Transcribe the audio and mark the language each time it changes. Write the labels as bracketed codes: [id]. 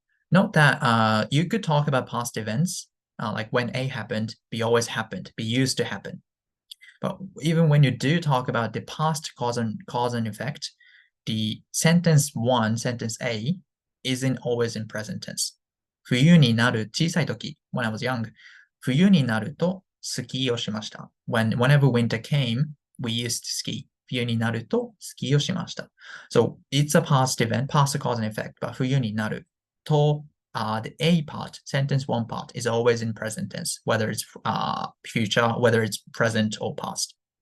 [en] Note that you could talk about past events, like when A happened, B always happened, B used to happen. But even when you do talk about the past cause and effect, the sentence one, sentence A, isn't always in present tense. [ja] 冬になる小さい時, [en] when I was young, [ja] 冬になるとスキーをしました. [en] Whenever winter came, we used to ski. [ja] 冬になるとスキーをしました. [en] So it's a past event, past cause and effect, but [ja] 冬になると [en] the A part, sentence one part, is always in present tense, whether it's future, whether it's present or past.